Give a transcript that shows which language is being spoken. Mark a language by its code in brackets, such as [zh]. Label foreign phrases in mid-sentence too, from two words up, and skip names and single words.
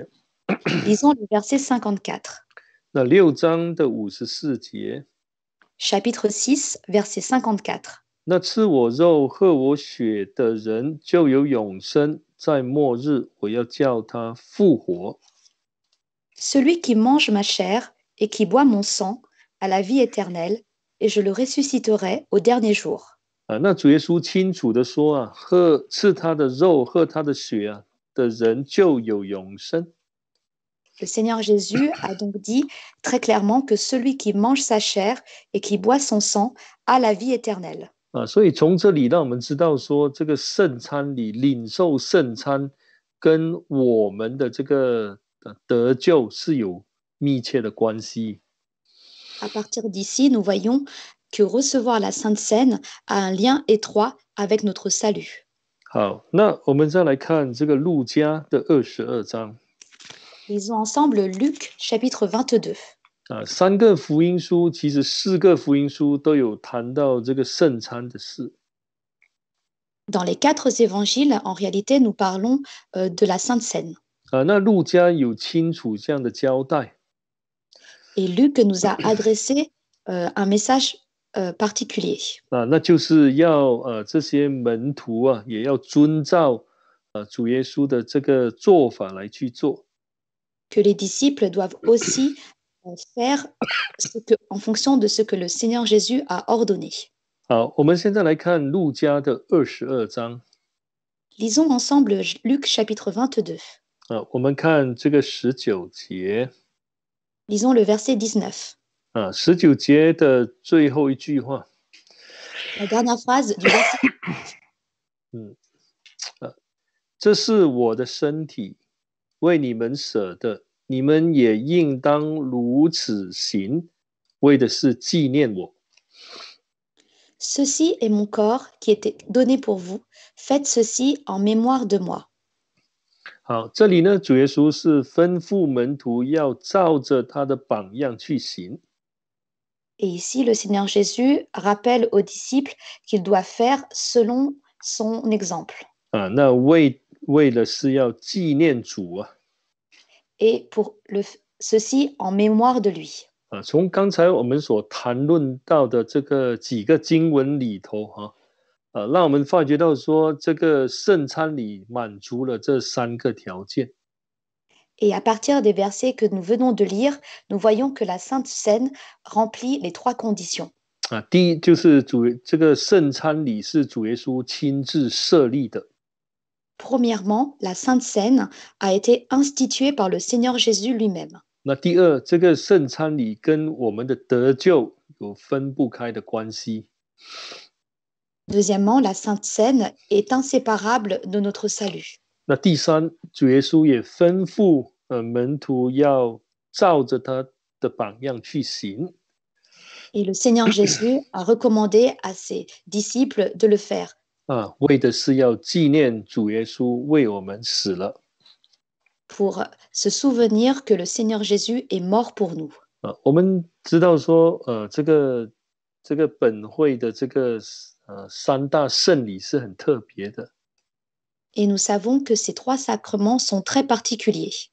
[fr] Lisons le verset 54. [zh] 那6章的54节。 [fr] Chapitre 6, verset 54. [zh] 那吃我肉、喝我血的人就有永生，在末日我要叫他复活。 [fr] Celui qui mange ma chair et qui boit mon sang a la vie éternelle, et je le ressusciterai au dernier jour. [zh] 那主耶稣清楚的说吃他的肉、喝他的血的人就有永生。 [fr] Le Seigneur Jésus a donc dit très clairement que celui qui mange sa chair et qui boit son sang a la vie éternelle. [zh] 所以从这里让我们知道说，这个圣餐礼领受圣餐跟我们的这个得救是有密切的关系。 [fr] À partir d'ici, nous voyons que recevoir la Sainte Seine a un lien étroit avec notre salut. [zh] 好，那我们再来看这个路加的22章。 [fr] Lisons ensemble Luc chapitre 22. [zh] 3 个福音书，其实4个福音书都有谈到这个圣餐的事。 [fr] Dans les 4 évangiles, en réalité, nous parlons de la Sainte Seine. [zh] 那路加有清楚这样的交代。 [fr] Et Luc nous a adressé un message particulier. [zh] 那就是要这些门徒也要遵照主耶稣的这个做法来去做。 [fr] Que les disciples doivent aussi faire en fonction de ce que le Seigneur Jésus a ordonné. [zh] 好，我们现在来看路加的22章。 [fr] Lisons ensemble Luc chapitre 22. [zh] 我们看这个19节。 [fr] Lisons le verset 19. [zh] 19 节的最后一句话。 [fr] La dernière phrase du verset. [zh] 这是我的身体，为你们舍的，你们也应当如此行，为的是纪念我。 [fr] Ceci est mon corps qui était donné pour vous. Faites ceci en mémoire de moi. [zh] 好，这里呢，主耶稣是吩咐门徒要照着他的榜样去行。 [fr] Et ici, le Seigneur Jésus rappelle aux disciples qu'ils doivent faire selon son exemple. [zh] 那为了是要纪念主 [fr] Et pour ceci en mémoire de lui. [zh] 从刚才我们所谈论到的这个几个经文里头让我们发觉到说，这个圣餐礼满足了这3个条件。 [fr] Et à partir des versets que nous venons de lire, nous voyons que la Sainte Seine remplit les 3 conditions. [zh] 第一就是这个圣餐礼是主耶稣亲自设立的。 [fr] Premièrement, la Sainte Seine a été instituée par le Seigneur Jésus lui-même. [zh] 那第二，这个圣餐礼跟我们的得救有分不开的关系。 [fr] Deuxièmement, la Sainte Seine est inséparable de notre salut. [zh] 那第三，主耶稣也吩咐门徒要照着他的榜样去行。 [fr] Et le Seigneur Jésus a recommandé à ses disciples de le faire. [zh] 为的是要纪念主耶稣为我们死了。 [fr] Pour se souvenir que le Seigneur Jésus est mort pour nous. [zh] 我们知道说，这个本会的这个3大圣礼是很特别的。 [fr] Et nous savons que ces 3 sacrements sont très particuliers.